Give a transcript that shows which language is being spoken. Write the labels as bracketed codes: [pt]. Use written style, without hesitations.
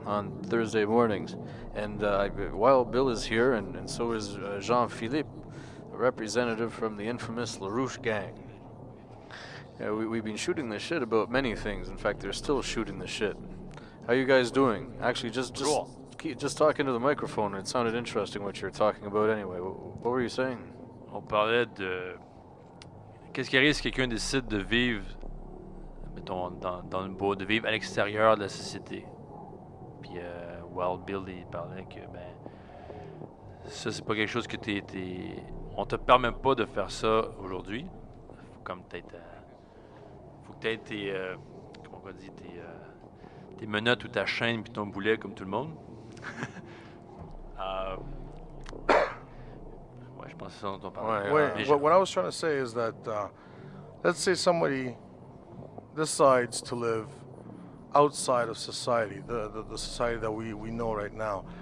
[en] on Thursday mornings. And Wild Bill is here, and so is Jean-Philippe, a representative from the infamous LaRouche gang. Yeah, we've been shooting the shit about many things. In fact, they're still shooting the shit. How you guys doing? Actually, just talking to the microphone. It sounded interesting what you're talking about anyway. What were you saying? [fr] On parlait de... Qu'est-ce qui arrive si quelqu'un décide de vivre, mettons, dans le beau, de vivre à l'extérieur de la société? Puis Wild Bill, il parlait que, ben, ça, c'est pas quelque chose que on te permet pas de faire ça aujourd'hui. Faut comme peut-être... faut que t'aies tes... comment on va dire, tes menottes ou ta chaîne puis ton boulet comme tout le monde. Ouais, je pense que c'est ça dont on parlait. [en] What I was trying to say is that, let's say somebody decides to live outside of society, the society that we know right now.